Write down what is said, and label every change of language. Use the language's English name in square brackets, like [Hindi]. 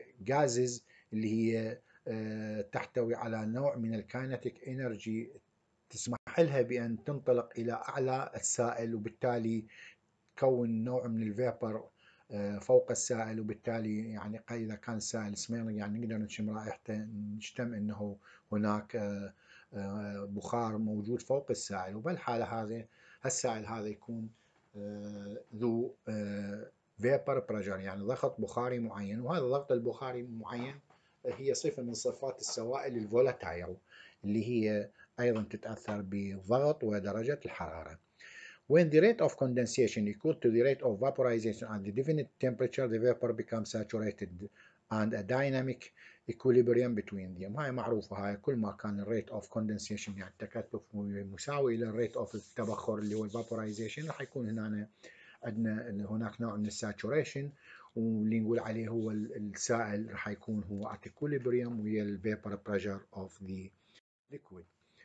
[Arabic] gases اللي هي تحتوي على نوع من الكاينتيك انرجي تسمح لها بأن تنطلق إلى أعلى السائل، وبالتالي تكون نوع من الفيبر فوق السائل، وبالتالي يعني إذا كان السائل سميرنج يعني نقدر نشم رائحته نشتم أنه هناك بخار موجود فوق السائل، وبالحالة هذه السائل هذا يكون ذو فيبر بريشر يعني ضغط بخاري معين، وهذا الضغط البخاري المعين هي صفة من صفات السوائل الفولاتايل اللي هي أيضا تتأثر بضغط ودرجة الحرارة. [English] When the rate of condensation equal to the rate of vaporization at the definite temperature, the vapor becomes saturated and a dynamic equilibrium between them. [Arabic] هاي معروفة، هاي كل ما كان الريت of condensation يعني التكثف مساوي إلى الريت of التبخر اللي هو vaporization، راح يكون هنا عندنا هناك نوع من الساتوريشن، واللي نقول عليه هو السائل راح يكون هو at equilibrium ويا ال vapor pressure of the liquid.